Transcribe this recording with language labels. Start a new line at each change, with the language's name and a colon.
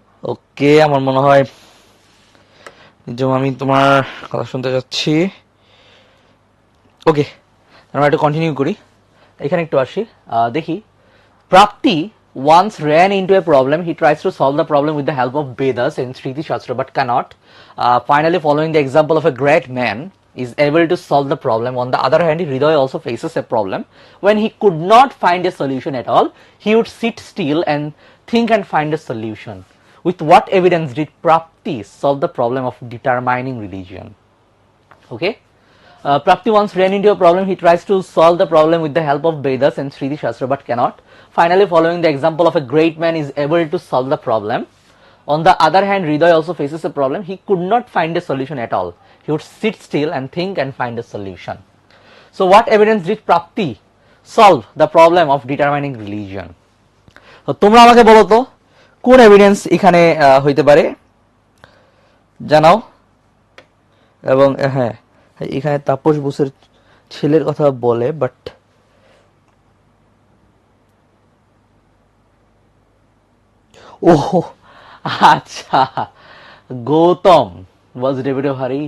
Bangla: ওকে, আমার মনে হয় যেমন আমি তোমার কথা শুনতে যাচ্ছি। ওকে, আমরা একটু কন্টিনিউ করি, এখানে একটু আসি। দেখি
English: Prapti once ran into a problem. He tries to solve the problem with the help of Vedas and Shriti Shastra but cannot. Finally, following the example of a great man, is able to solve the problem. On the other hand, Hridoy also faces a problem. When he could not find a solution at all, he would sit still and think and find a solution. With what evidence did Prapti solve the problem of determining religion? Okay. Prapti once ran into a problem. He tries to solve the problem with the help of Vedas and Shriti Shastra but cannot. Finally, following the example of a great man, is able to solve the problem. On the other hand, Hridoy also faces a problem. He could not find a solution at all. He would sit still and think and find a solution. So what evidence did Prapti solve the problem of determining religion?
Bangla: তো তোমরা আমাকে বলো তো কোন evidence এখানে হইতে পারে, জানাও। এবং হ্যাঁ, এখানে তাপস বোসের ছেলের কথা বলে, বাট ও আচ্ছা, Gautam
English: was deputy of Hari.